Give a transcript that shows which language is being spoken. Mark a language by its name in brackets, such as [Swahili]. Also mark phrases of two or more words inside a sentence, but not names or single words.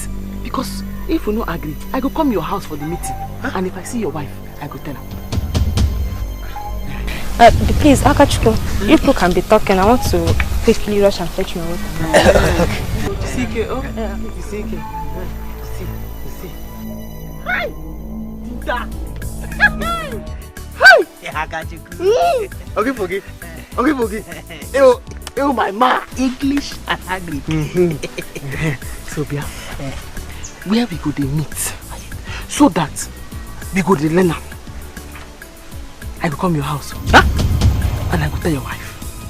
[Nigerian Pidgin] Because if we no agree, I go come your house for the meeting. And if I see your wife, I go tell her. Please, Akachuko, if you can be talking, I want to quickly rush and fetch my water. CK, oh? CK. See. Hi! Hi! Akachuko. Okay, forget. Oh, my ma. English and Agri. So, Bia, where we go to meet so that we go to learn. I go come your house, and I go tell your wife.